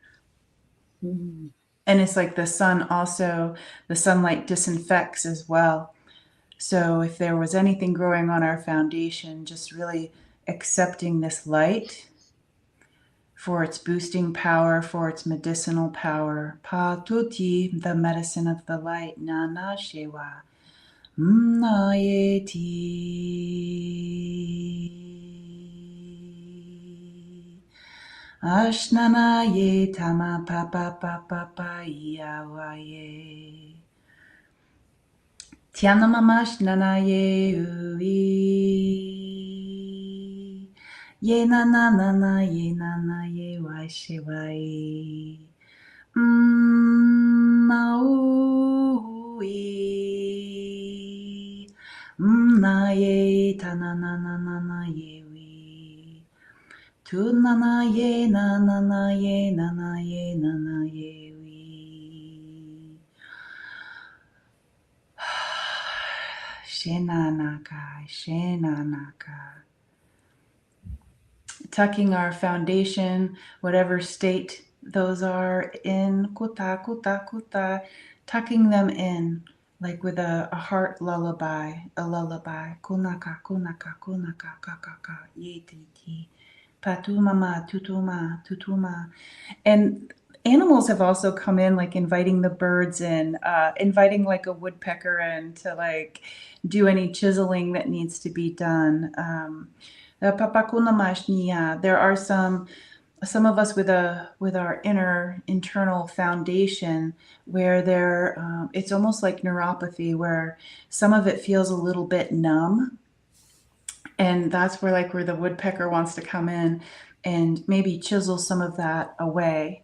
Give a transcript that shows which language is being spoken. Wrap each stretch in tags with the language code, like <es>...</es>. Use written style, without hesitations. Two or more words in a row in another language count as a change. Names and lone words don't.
<en>And it's like the sunlight disinfects as well. So if there was anything growing on our foundation, just really accepting this light for its boosting power, for its medicinal power. Pa tuti, the medicine of the light. Na na shewa. Na yeti. Ashnana ye tama pa pa pa pa pa yawa ye. Tiana mamash nana ye ui. Ye na na na na ye na na ye wai she wai. Na ui. Na ye ta na na na na na ye ui. Tu na na ye na na na ye na na ye na na ye ui. Shenanaka, shenanaka. Tucking our foundation, whatever state those are in, kuta, kuta, kuta, tucking them in, like with a heart lullaby, kunaka, kunaka, kunaka, kakaka, yeti, ti, patuma, tutuma, tutuma. And animals have also come in, like inviting the birds in, inviting like a woodpecker in to like do any chiseling that needs to be done. There are some of us with our internal foundation where it's almost like neuropathy, where some of it feels a little bit numb, and that's where the woodpecker wants to come in and maybe chisel some of that away.</en>